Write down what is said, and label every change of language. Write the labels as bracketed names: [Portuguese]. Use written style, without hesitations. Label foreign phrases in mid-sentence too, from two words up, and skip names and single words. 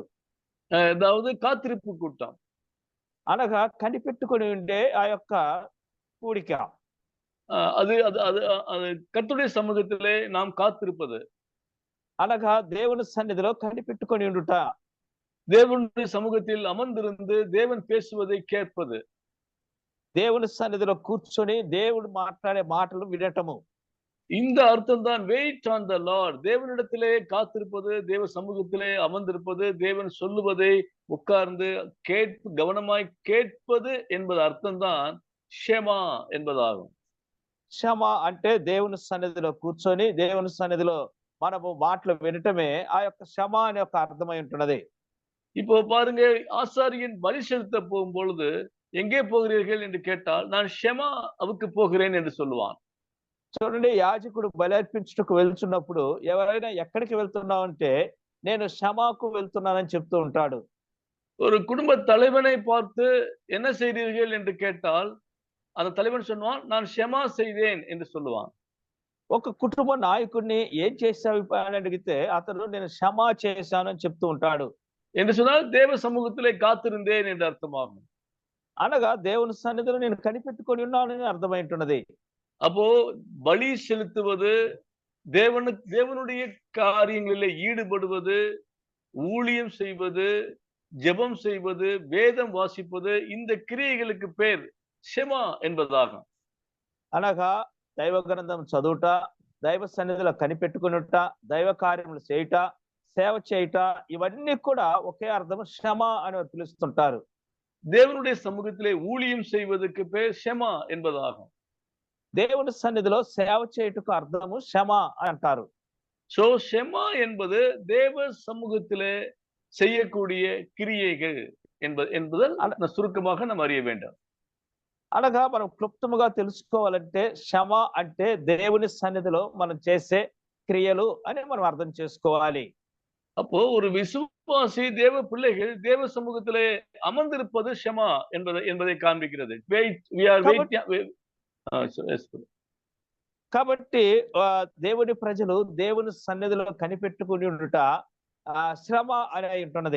[Tamil] அதாவது காத்திருப்பு கூட்டம். [Telugu] అనగా కనిపెట్టుకొని ఉండే ఆ యొక్క కూడిక. [Tamil] அது அது அது அது கர்த்தருடைய சமூகத்திலே நாம் காத்திருப்பது. [Telugu] అనగా దేవుని సన్నిధిలో కనిపెట్టుకొని ఉండుట. [Tamil] தேவனுடைய சமூகத்தில் அமர்ந்திருந்து தேவன் பேசுவதை கேட்பது. [Telugu] దేవుని సన్నిధిలో కూర్చొని దేవుడు మాట్లాడే మాటలు వినటము. [Tamil] இந்த அர்த்தம் தான் [English] wait on the Lord. [Tamil] தேவனிடத்திலே காத்திருப்பது, தேவ சமூகத்திலே அமர்ந்திருப்பது, தேவன் சொல்லுவதை உட்கார்ந்து கவனமாய் கேட்பது என்பது அர்த்தம் தான் ஷெமா என்பதாகும். [Telugu] క్షమ అంటే దేవుని సన్నిధిలో కూర్చొని దేవుని సన్నిధిలో మనము మాటలు వినటమే ఆ యొక్క క్షమ అనే ఒక అర్థమై ఉంటున్నది. [Tamil] இப்போ பாருங்க, ஆசாரியன் பலி செலுத்த போகும் பொழுது எங்கே போகிறீர்கள் என்று கேட்டால் நான் ஷெமாவுக்கு போகிறேன் என்று சொல்லுவான். [Telugu] చూడండి, యాజకుడు బలి అర్పించుటకు వెళ్తున్నప్పుడు ఎవరైనా ఎక్కడికి వెళ్తున్నావు అంటే నేను క్షమాకు వెళ్తున్నానని చెప్తూ ఉంటాడు. [Tamil] ஒரு குடும்ப தலைவனை பார்த்து என்ன செய்தீர்கள் என்று கேட்டால் அந்த தலைவன் சொல்லுவான், நான் ஷெமா செய்தேன் என்று சொல்லுவான். [Telugu] ఒక కుటుంబ నాయకుడిని ఏం చేశావు అని అడిగితే అతను నేను క్షమా చేశాను అని చెప్తూ ఉంటాడు. [Tamil] என்று சொன்னால் தேவ சமூகத்திலே காத்திருந்தேன் என்று அர்த்தமாகும். [Telugu] అనగా దేవుని సన్నిధిలో నేను కనిపెట్టుకొని ఉన్నానని అర్థమైంటున్నది. [Tamil] அப்போ பலி செலுத்துவது, தேவனுடைய காரியங்களிலே ஈடுபடுவது, ஊழியம் செய்வது, ஜெபம் செய்வது, வேதம் வாசிப்பது, இந்த கிரியைகளுக்கு பேர் ஷெமா என்பதாகும். [Telugu] అనగా దైవ గ్రంథం చదువుట, దైవ సన్నిధిలో కనిపెట్టుకునుట, దైవ కార్యములు చేయుట, సేవ చేయుట, ఇవన్నీ కూడా ఒకే అర్థం క్షమ అని పిలుస్తుంటారు. [Tamil] தேவனுடைய சமூகத்திலே ஊழியம் செய்வதற்கு பேர் ஷெமா என்பதாகும். [Telugu] దేవుని సన్నిధిలో సేవ చేయుటకు అర్థము క్షమ అని అంటారు. [Tamil] சோ ஷெமா என்பது தேவ சமூகத்திலே செய்யக்கூடிய கிரியைகள் என்பது சுருக்கமாக நாம் அறிய வேண்டும். [Telugu] అనగా మనం క్లుప్తముగా తెలుసుకోవాలంటే క్షమ అంటే దేవుని సన్నిధిలో మనం చేసే క్రియలు అని మనం అర్థం చేసుకోవాలి. [Tamil] அப்போ ஒரு விசுவாசி தேவ பிள்ளைகள் தேவ சமூகத்திலே அமர்ந்திருப்பது ஷமா என்பதை காண்பிக்கிறது. [Telugu] కాబట్టి దేవుని ప్రజలు దేవుని సన్నిధిలో కనిపెట్టుకుని ఉండుట శ్రమ అని ఉంటున్నది.